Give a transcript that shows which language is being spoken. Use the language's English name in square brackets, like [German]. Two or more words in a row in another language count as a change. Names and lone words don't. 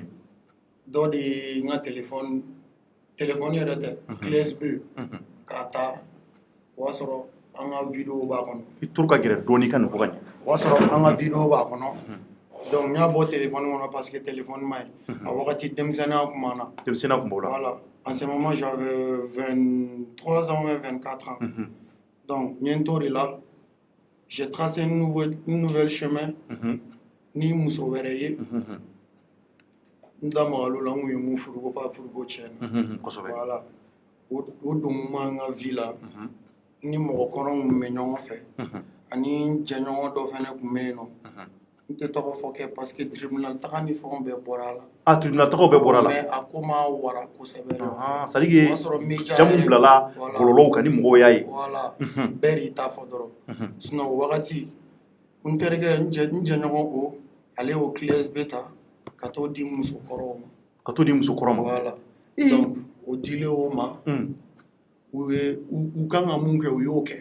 [Bambara] Dɔ de ye n ka téléphone yɛrɛ tɛ clés B k'a ta o y'a sɔrɔ an ka vidéo b'a kɔnɔ. I turu ka gɛrɛ dɔɔni ka nin fɔ ka ɲɛ. O y'a sɔrɔ an ka vidéo b'a kɔnɔ donc n y'a bɔ téléphone kɔnɔ [French] parce que [Bambara] téléphone ma ɲi a wagati denmisɛnniya tun b'an na. Denmisɛnniya tun b'o la. [French] Voilà en ce moment j'avais 23 ans ou 24 ans donc [Bambara] n ye n t'o de la. [French] J'ai tracé une nouvelle chemin [Bambara] ni muso wɛrɛ ye n da magal'o la n kun ye mun furu ko f'a furuko tiɲɛna voilà o don ma n ka vie la ni mɔgɔkɔrɔw kun bɛ ɲɔgɔn fɛ ani jɛɲɔgɔn dɔ fɛnɛ kun bɛ yen nɔ n tɛ tɔgɔ fɔ kɛ [French] parce que [Bambara] tribunal taga ni fɛnw bɛɛ bɔra a la. Ah tribunal tagaw bɛɛ bɔra a la. Mais a ko ma wara kosɛbɛ. [French] C'est à dire que [Bambara] jamu bilala bɔlɔlɔw kan ni mɔgɔw y'a ye. Voilà bɛɛ de y'i ta fɔ dɔrɔn sinon o wagati n terikɛ n jɛɲɔgɔn ko ale y'o clés B ta ka t'o di musokɔrɔw ma. Ka t'o di musokɔrɔ ma. Voilà donc o dilen o ma u kan ka mun kɛ u y'o kɛ.